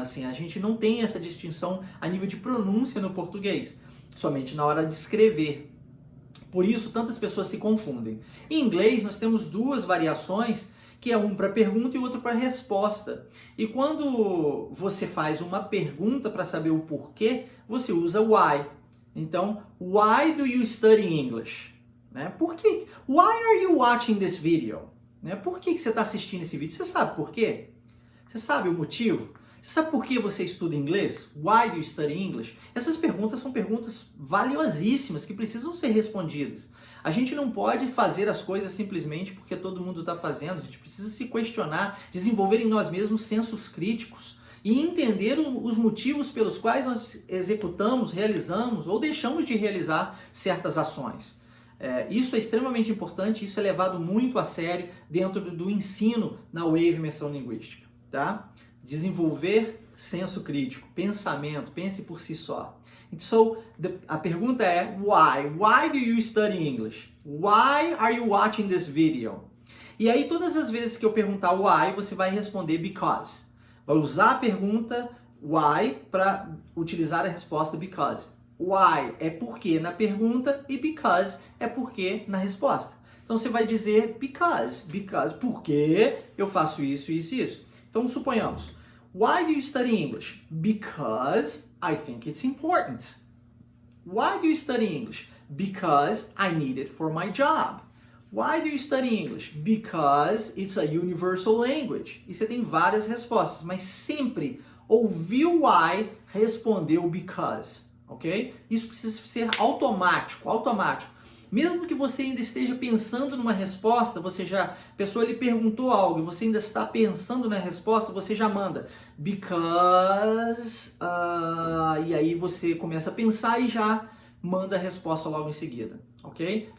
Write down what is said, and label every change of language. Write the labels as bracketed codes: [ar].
[pt] Assim, a gente não tem essa distinção a nível de pronúncia no português, somente na hora de escrever. Por isso, tantas pessoas se confundem. Em inglês, nós temos 2 variações, que é um para pergunta e outro para resposta. E quando você faz uma pergunta para saber o porquê, você usa why. [en] Então, why do you study English? [pt] Né? Por quê? [en] Why are you watching this video? [pt] Né? Por que você está assistindo esse vídeo? Você sabe por quê? Você sabe o motivo? Você sabe por que você estuda inglês? [en] Why do you study English? [pt] Essas perguntas são perguntas valiosíssimas que precisam ser respondidas. A gente não pode fazer as coisas simplesmente porque todo mundo está fazendo. A gente precisa se questionar, desenvolver em nós mesmos sensos críticos e entender os motivos pelos quais nós executamos, realizamos ou deixamos de realizar certas ações. Isso é extremamente importante, isso é levado muito a sério dentro do ensino na Wave Imersão Linguística, tá? Desenvolver senso crítico, pensamento, pense por si só. [en] So, [pt] a pergunta é, why? [en] Why do you study English? Why are you watching this video? [pt] E aí, todas as vezes que eu perguntar why, você vai responder because. Vai usar a pergunta why para utilizar a resposta because. Why é porque na pergunta e because é porque na resposta. Então, você vai dizer because, porque eu faço isso, isso e isso. Então, suponhamos, [en] why do you study English? Because I think it's important. Why do you study English? Because I need it for my job. Why do you study English? Because it's a universal language. [pt] E você tem várias respostas, mas sempre ouviu why, respondeu because, ok? Isso precisa ser automático. Mesmo que você ainda esteja pensando numa resposta, a pessoa lhe perguntou algo e você ainda está pensando na resposta, você já manda because, e aí você começa a pensar e já manda a resposta logo em seguida, ok?